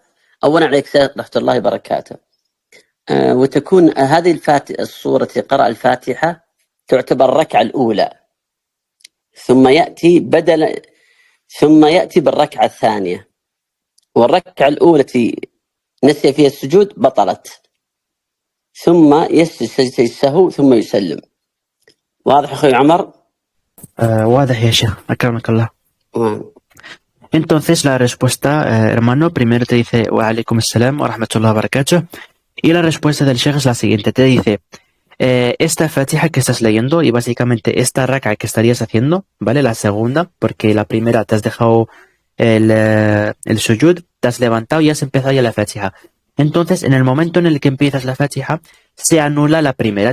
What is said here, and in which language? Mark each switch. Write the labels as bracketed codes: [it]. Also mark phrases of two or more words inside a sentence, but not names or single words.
[ar] أولا عليك رحمة الله وبركاته. وتكون هذه الصورة التي قرأ الفاتحة تعتبر الركعة الأولى، ثم يأتي بالركعة الثانية، والركعة الأولى التي نسي فيها السجود بطلت، ثم يسجد سجدة السهو ثم يسلم. واضح أخوي عمر؟ واضح يا شيخ، أكرمك الله. [es] Entonces la respuesta, hermano, primero te dice [ar] وعليكم السلام ورحمة الله وبركاته, [es] y la respuesta del sheikh es la siguiente, te dice esta fatiha que estás leyendo y básicamente esta raka que estarías haciendo, ¿vale? La segunda, porque la primera te has dejado el sujud, te has levantado y has empezado ya la fatiha. Entonces, en el momento en el que empiezas la fatiha, se anula la primera.